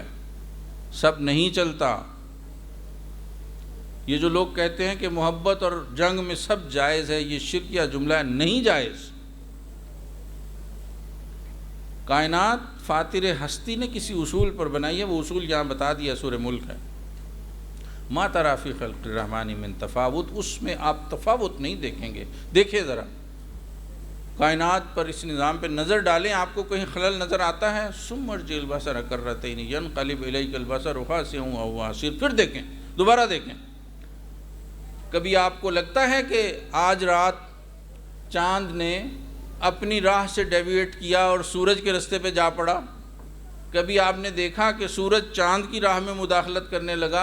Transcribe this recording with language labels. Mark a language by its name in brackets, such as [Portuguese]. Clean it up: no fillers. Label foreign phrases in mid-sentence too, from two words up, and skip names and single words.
[Urdu] سب نہیں چلتا۔ یہ جو لوگ کہتے ہیں کہ محبت اور جنگ میں سب جائز ہے، یہ شرکیہ جملہ ہے، نہیں جائز۔ کائنات فاطر ہستی نے کسی اصول پر بنائی ہے، وہ اصول یہاں بتا دیا، سورہ ملک ہے۔ [Arabic] ما تری فی خلق الرحمن من تفاوت، [Urdu] اس میں آپ تفاوت نہیں دیکھیں گے۔ دیکھیں ذرا کائنات پر، اس نظام پہ نظر ڈالیں، آپ کو کہیں خلل نظر آتا ہے؟ [Arabic] ثم ارجع البصر کرتین ینقلب الیک البصر خاسئا وہو حسیر، [Urdu] پھر دیکھیں، دوبارہ دیکھیں۔ کبھی آپ کو لگتا ہے کہ آج رات چاند نے اپنی راہ سے ڈیویٹ کیا اور سورج کے رستے پہ جا پڑا؟ کبھی آپ نے دیکھا کہ سورج چاند کی راہ میں مداخلت کرنے لگا؟